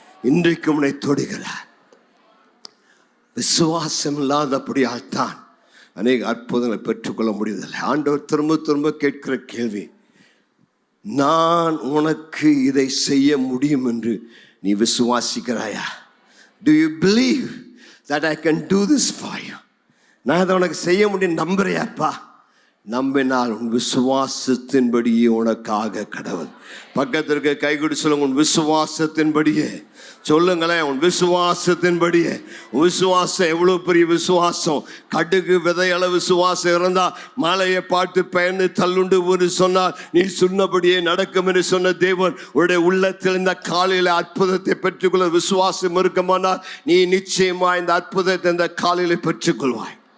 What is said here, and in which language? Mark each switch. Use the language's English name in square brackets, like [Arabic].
[Tamil] இன்றைக்கு உன்னை தொடுகிறார். விசுவாசம் இல்லாதபடியால் தான் அநேக அற்புதங்களை பெற்றுக்கொள்ள முடியவில்லை. ஆண்டவர் திரும்ப திரும்ப கேட்கிற கேள்வி, நான் உனக்கு இதை செய்ய முடியும் என்று நீ விசுவாசிக்கிறாயா? [English] Do you believe that I can do this for you? [Tamil] நான் அதை உனக்கு செய்ய முடியும் நம்புறியாப்பா? நம்பினால் உன் விசுவாசத்தின்படியே உனக்காக கடவுள். பக்கத்திற்கு கை கொடு சொல்லுங்க, உன் விசுவாசத்தின்படியே சொல்லுங்களேன், உன் விசுவாசத்தின்படியே. விசுவாசம் எவ்வளவு பெரிய விசுவாசம்! கடுகு விதையளவு விசுவாசம் இருந்தா மலையை பார்த்து பயந்து தள்ளுண்டு ஒரு சொன்னால் நீ சொன்னபடியே நடக்கும் என்று சொன்ன தேவன் உடைய உள்ளத்தில் இந்த காலையில அற்புதத்தை பெற்றுக்கொள்ள விசுவாசம் இருக்குமானால் நீ நிச்சயமா இந்த அற்புதத்தை இந்த காலையில பெற்றுக்கொள்வாய்.